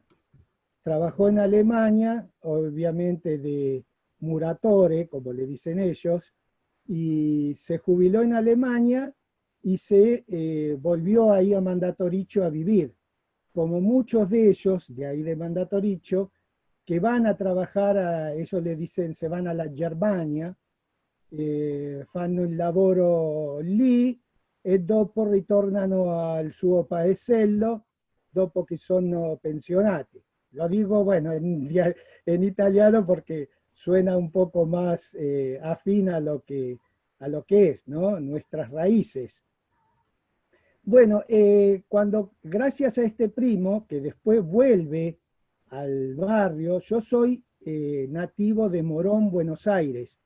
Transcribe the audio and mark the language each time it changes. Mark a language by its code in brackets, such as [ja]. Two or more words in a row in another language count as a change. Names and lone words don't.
[es] Trabajó en Alemania, obviamente de muratore, como le dicen ellos, y se jubiló en Alemania y se volvió ahí a Mandatoriccio a vivir. Como muchos de ellos, de ahí de Mandatoriccio, que van a trabajar, ellos le dicen, se van a la Germania, [it] fanno il lavoro lì, e dopo ritornano al suo paesello dopo che sono pensionati. [es] Lo digo, bueno, en italiano porque suena un poco más afín a lo que es, ¿no? Nuestras raíces. Bueno, gracias a este primo, que después vuelve al barrio, yo soy nativo de Morón, Buenos Aires.